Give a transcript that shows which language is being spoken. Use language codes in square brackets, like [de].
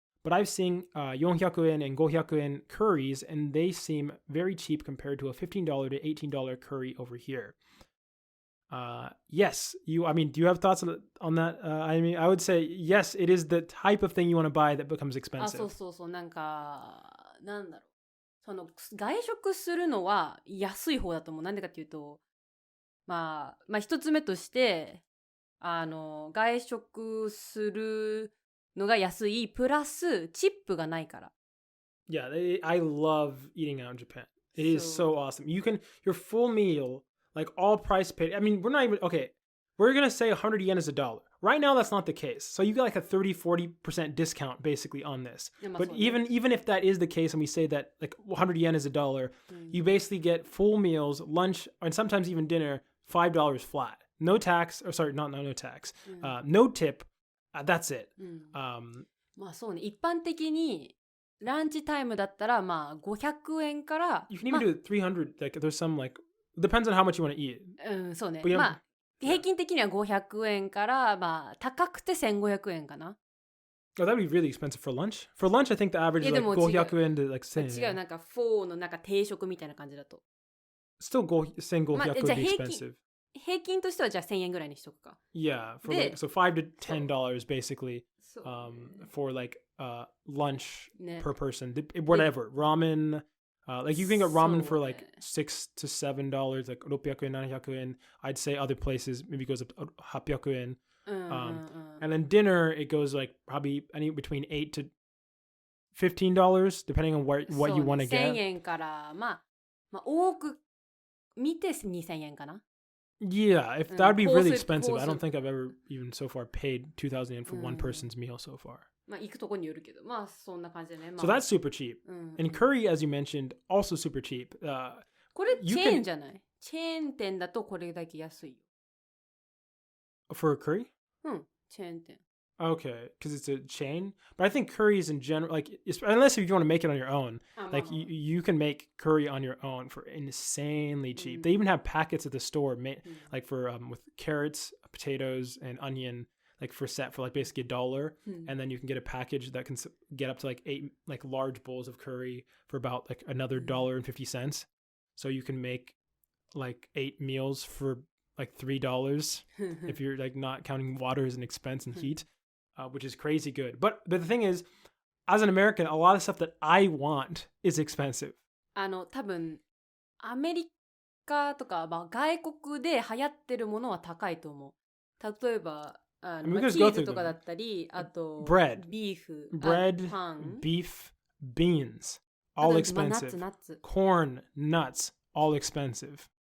[en] But I've seen 400 yen and 500 yen curries, and they seem very cheap compared to a $15 to $18 curry over here. Yes, do you have thoughts on that? I would say, yes, it is the type of thing you want to buy that becomes expensive. [ja] そう。なんだろう。その外食するのは安い方だと思う。なんでかっていうと、一つ目として、外食するのが安いプラスチップがないから。 [en] Yeah, I love eating out in Japan. It is so awesome. Your full meal, like all price paid. I mean, we're not even, okay, we're going to say 100 yen is a dollar. Right now, that's not the case. So you get like a 30-40% discount basically on this. But even if that is the case and we say that like 100 yen is a dollar, you basically get full meals, lunch, and sometimes even dinner, $5 flat. No tax, or sorry, not no tax. No tip. That's it. [ja] まあそうね。一般的にランチタイムだったらまあ500円から [en] You can even do 300. Like there's some like depends on how much you want to eat. [ja] そうね。まあ平均的には500円からまあ高くて1500円かな。 [en] Oh, that would be really expensive for lunch. For lunch, I think the average is like 500円 to like 1000. [ja] 違う、なんかフォーのなんか定食みたいな感じだと。 [en] Still 1500 would be expensive. [ja] 平均としてはじゃあ1000円ぐらいにしとくか。 [en] Yeah, for like, so $5 to $10 basically for like lunch per person. Whatever. Ramen. Like you can get ramen for like $6 to $7, like 600円、700円. I'd say other places maybe goes up to 800円. And then dinner, it goes like probably between $8 to $15, depending on what you want to get. [ja] 1000円からまあ多く見て2000円かな。 [en] Yeah, if that would be really expensive. I don't think I've ever even so far paid 2,000 yen for one person's meal so far. [ja] まあ行くとこによるけど、まあそんな感じだね。 [en] So that's super cheap. And curry, as you mentioned, also super cheap. [ja] これチェーンじゃない？チェーン店だとこれだけ安いよ。 [en] For a curry? [ja] チェーン店。 [en] Okay, because it's a chain. But I think curries in general, like unless if you want to make it on your own, like you can make curry on your own for insanely cheap. They even have packets at the store, like for with carrots, potatoes, and onion, like for like basically $1. And then you can get a package that can get up to like 8 like large bowls of curry for about like another $1.50. So you can make like 8 meals for like $3 if you're like not counting water as an expense and heat. Which is crazy good. But the thing is, as an American, a lot of stuff that I want is expensive. [ja] 多分アメリカとか、まあ、外国で流行ってるものは高いと思う。例えばチーズとかだったり、あと [en] bread, [ja] ビーフ、 [en] bread, [ja] パン、 [en] beef, beans, all expensive. [ja] ナッツ [en] Corn, nuts, all expensive.